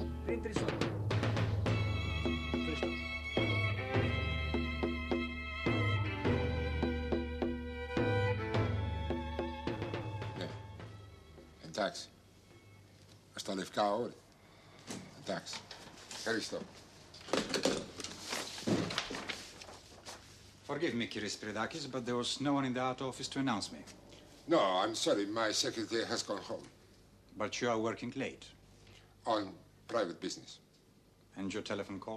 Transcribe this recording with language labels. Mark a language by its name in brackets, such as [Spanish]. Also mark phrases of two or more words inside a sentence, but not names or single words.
[Italian] Rientri sotto. Presto. [Greek] Ναι. Εντάξει. Στα λευκά όρη. Εντάξει. Ευχαριστώ. [English] Forgive me, Kyris Peridakis, but there was no one in the art office to announce me. No, I'm sorry. My secretary has gone home. But you are working late. On private business. And your telephone call?